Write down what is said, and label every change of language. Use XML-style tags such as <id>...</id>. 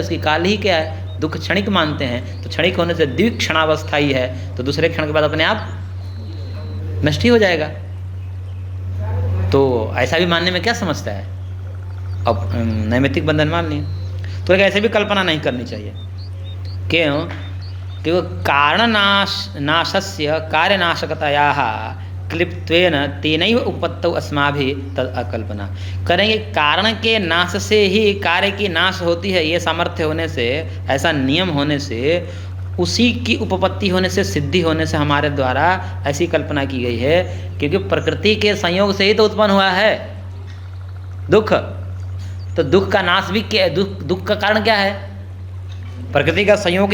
<hi>उसकी काल ही क्या है, दुख क्षणिक मानते हैं, तो क्षणिक होने से द्विक्षणावस्था ही है, तो दूसरे क्षण के बाद अपने आप नष्ट ही हो जाएगा। तो ऐसा भी मानने में क्या समझता है, अब नैमित्तिक बंधन मान लिए, तो ऐसे भी कल्पना नहीं करनी चाहिए। क्यों?</hi> <sa>क्योंकि कारणनाशस्य कार्यनाशकतायाः क्लिप्त्वेन तेनैव उपपत्तौ अस्माभिः तद् अकल्पना।</sa> <hi>करेंगे कारण के नाश से ही कार्य की नाश होती है, ये सामर्थ्य होने से, ऐसा नियम होने से, उसी की उपपत्ति होने से, सिद्धि होने से हमारे द्वारा ऐसी कल्पना की गई है। क्योंकि प्रकृति के संयोग से ही तो उत्पन्न हुआ है दुख, तो दुख का नाश भी क्या, दुख का कारण क्या है, प्रकृति का संयोग।</hi>